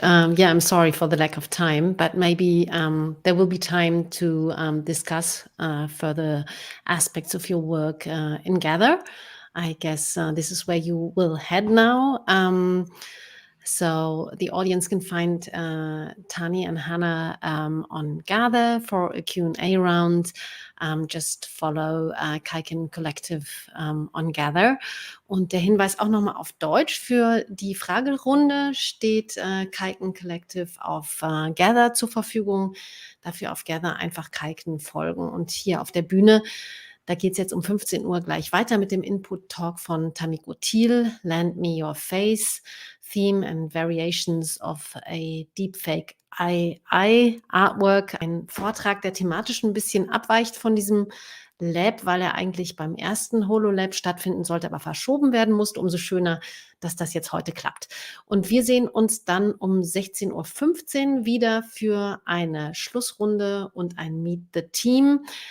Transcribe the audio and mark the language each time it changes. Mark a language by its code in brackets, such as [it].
[en] I'm sorry for the lack of time, but maybe there will be time to discuss further aspects of your work in Gather. I guess this is where you will head now. So the audience can find Tanya and Hana on Gather for a Q&A round. Just follow Keiken Collective on Gather. [de] Und der Hinweis auch nochmal auf Deutsch für die Fragerunde steht Keiken Collective auf Gather zur Verfügung. Dafür auf Gather einfach Keiken folgen. Und hier auf der Bühne, da geht es jetzt um 15 Uhr gleich weiter mit dem Input-Talk von Tamiko Thiel, Lend Me Your Face, [en] theme and variations of a deepfake AI artwork. [de] Ein Vortrag, der thematisch ein bisschen abweicht von diesem Lab, weil er eigentlich beim ersten HoloLab stattfinden sollte, aber verschoben werden musste. Umso schöner, dass das jetzt heute klappt. Und wir sehen uns dann um 16:15 Uhr wieder für eine Schlussrunde und ein Meet the Team.